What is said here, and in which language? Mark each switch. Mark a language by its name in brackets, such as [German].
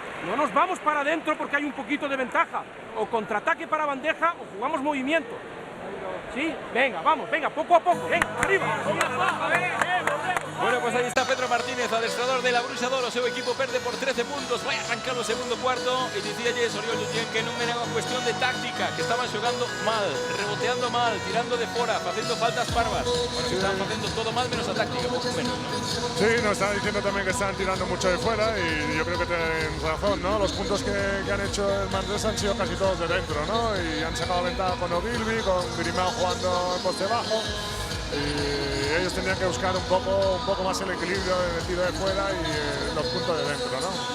[Spanish] No nos vamos para adentro porque hay un poquito de ventaja. O contraataque para bandeja o jugamos movimiento. ¿Sí? Venga, vamos, venga, poco a poco. Venga, arriba. Bueno, pues ahí está Pedro Martínez. [Galician] Martínez, adestrador de la Borussia Dortmund, seu equipo perde por 13 puntos, vai arrancar o segundo cuarto e dicíalles Oriol Lluyén que non era unha cuestión de táctica, que estaban xogando mal, reboteando mal, tirando de fora, facendo faltas parvas. Bueno, estaban facendo todo mal menos a táctica, pouco menos, ¿no? [Spanish] Sí, nos está diciendo también que están tirando mucho de fuera y yo creo que tienen razón, ¿no? Los puntos que han hecho el Manresa han sido casi todos de dentro, ¿no? Y han sacado ventaja con Ogilvy, con Grimao jugando en poste bajo. Y ellos tendrían que buscar un poco más el equilibrio en el tiro de fuera y los puntos de dentro, ¿no?